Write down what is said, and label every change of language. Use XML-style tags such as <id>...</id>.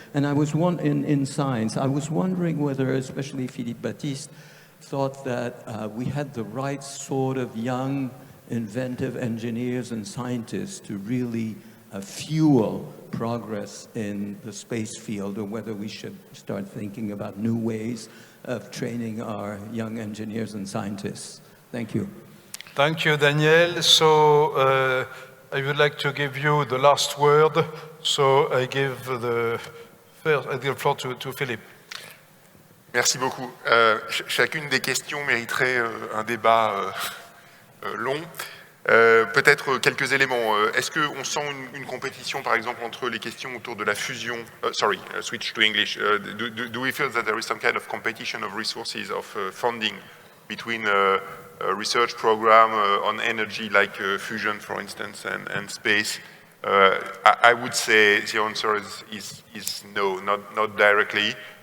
<en>And I was in science, I was wondering whether, especially Philippe Baptiste, thought that we had the right sort of young, inventive engineers and scientists to really fuel progress in the space field, or whether we should start thinking about new ways of training our young engineers and scientists. Thank you. Thank you, Daniel. So I would like to give you the last word. So I give the floor to Philippe.</en> <fr>Merci beaucoup. Chacune des questions mériterait un débat long. Peut-être quelques éléments. Est-ce qu'on sent une compétition, par exemple, entre les questions autour de la fusion?</fr> <en>Switch to English. Do we feel that there is some kind of competition of resources, of funding between a research program on energy, like fusion, for instance, and space? I would say the answer is no, not directly.</en>